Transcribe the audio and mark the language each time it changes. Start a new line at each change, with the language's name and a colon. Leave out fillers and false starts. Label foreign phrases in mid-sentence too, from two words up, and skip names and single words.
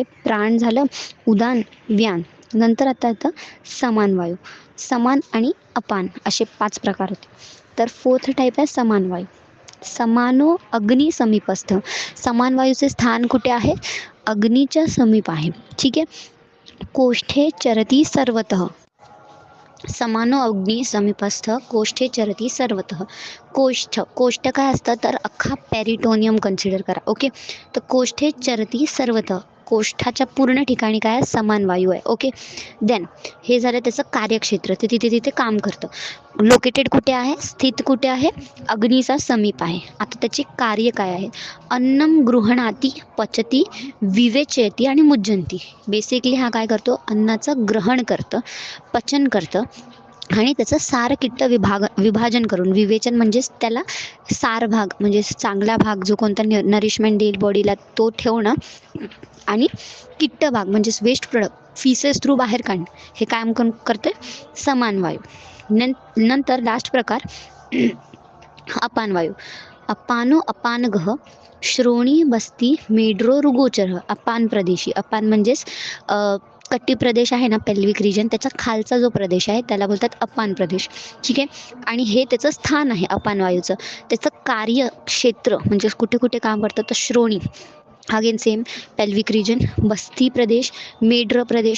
Marathi: प्राण झालं, उदान, व्यान. नंतर आता समान वायू. समान आणि अपान असे 5 प्रकार होते. तर
English: 4th type
Marathi: आहे समान वायू.
Sanskrit: समानो अग्नी समीपस्थ.
Marathi: समान वायूचे स्थान कुठे आहे? अग्नीच्या समीप आहे. ठीक आहे,
Sanskrit: कोष्ठे चरती सर्वतः. समानो अग्नी समीपस्थ कोष्ठे चरती सर्वतः.
Marathi: कोष्ठ काय असतं? तर अख्खा
English: peritoneum consider
Marathi: करा. ओके, तर
Sanskrit: कोष्ठे चरती सर्वतः,
Marathi: कोष्ठाच्या पूर्ण ठिकाणी काय? समान वायू आहे.
English: okay, then
Marathi: हे झालं त्याचं कार्यक्षेत्र. ते तिथे तिथे काम करतं. लोकेटेड कुठे आहे? स्थित कुठे आहे? अग्नीचा समीप आहे. आता त्याची कार्य काय आहे?
Sanskrit: अन्नम गृहणाती पचती विवेचयती आणि मुज्जंती.
Marathi: बेसिकली हा काय करतो? अन्नाचं ग्रहण करतं, पचन करतं आणि त्याचं सारकिट्ट विभाजन करून, विवेचन म्हणजेच त्याला सार भाग म्हणजे चांगला भाग जो कोणता नरिशमेंट देईल बॉडीला तो ठेवणं, आणि किट्ट भाग म्हणजेच
English: waste product faeces through
Marathi: बाहेर काढणं, हे काम करते समान वायू. नंतर लास्ट प्रकार अपानवायू.
Sanskrit: अपानो अपानगह श्रोणी बस्ती मेड्रो रुगोचर.
Marathi: अपान प्रदेशी. अपान म्हणजेच कट्टी प्रदेश आहे ना,
English: pelvic region,
Marathi: त्याचा खालचा जो प्रदेश आहे त्याला बोलतात अपान प्रदेश. ठीक आहे. आणि हे त्याचं स्थान आहे अपान वायूचं. त्याचं कार्यक्षेत्र म्हणजे कुठे कुठे काम करतं तर श्रोणी,
English: again same, pelvic region,
Marathi: बस्ती प्रदेश, मेड्र प्रदेश.